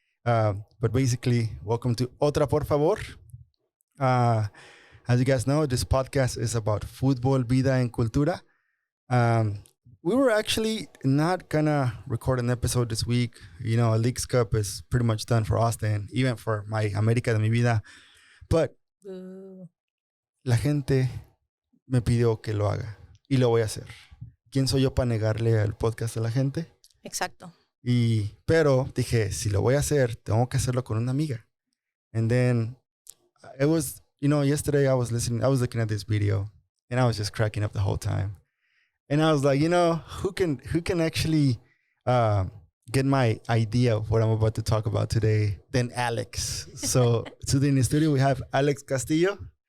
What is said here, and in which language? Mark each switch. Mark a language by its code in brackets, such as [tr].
[en] But basically, welcome to Otra, por favor. As you guys know, this podcast is about fútbol, vida, and cultura. We were actually not gonna record an episode this week. You know, Leagues Cup is pretty much done for Austin, even for my América [es] de mi vida. But la gente me pidió que lo haga. Y lo voy a hacer. ¿Quién soy yo para negarle al podcast a la gente? Exacto. Pero dije, si lo voy a hacer, tengo que hacerlo con una amiga. [en] And then it was, yesterday I was looking at this video and I was just cracking up the whole time. And I was like, who can actually get my idea of what I'm about to talk about today than Alex. So today in the studio we have Alex Castillo.